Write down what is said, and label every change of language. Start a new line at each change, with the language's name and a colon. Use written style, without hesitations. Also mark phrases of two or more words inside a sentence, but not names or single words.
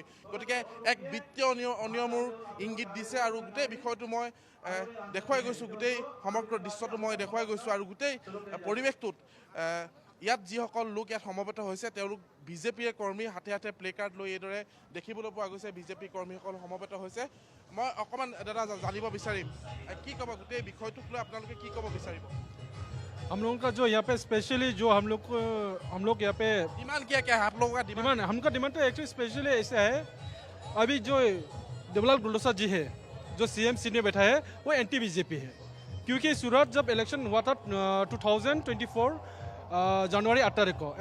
Assamese: গতিকে এক বিত্তীয় অনিয়মৰ ইংগিত দিছে আৰু গোটেই বিষয়টো মই দেখুৱাই গৈছোঁ গোটেই সমগ্ৰ দৃশ্যটো মই দেখুৱাই গৈছোঁ আৰু গোটেই পৰিৱেশটোত ইয়াত যিসকল লোক ইয়াত সমবেত হৈছে তেওঁলোক বিজেপিৰ কৰ্মী হাতে হাতে প্লে কাৰ্ড লৈ এইদৰে দেখিবলৈ পোৱা গৈছে বিজেপি কৰ্মীসকল সমবেত হৈছে মই অকণমান দাদা জানিব বিচাৰিম কি ক'ব গোটেই বিষয়টোক লৈ আপোনালোকে কি ক'ব বিচাৰিব
Hindi: हम लोगों का जो यहाँ पे स्पेशली जो हम लोग यहाँ पे डिमांड क्या है आप लोगों का डिमांड हमका डिमांड तो
English: actually specially
Hindi: ऐसा है अभी जो देवलाल गार्लुछा जी है जो CM सीट में बैठा है वो एंटी बीजेपी है क्योंकि सूरत जब इलेक्शन हुआ था 2024 जनवरी 8 तारीख को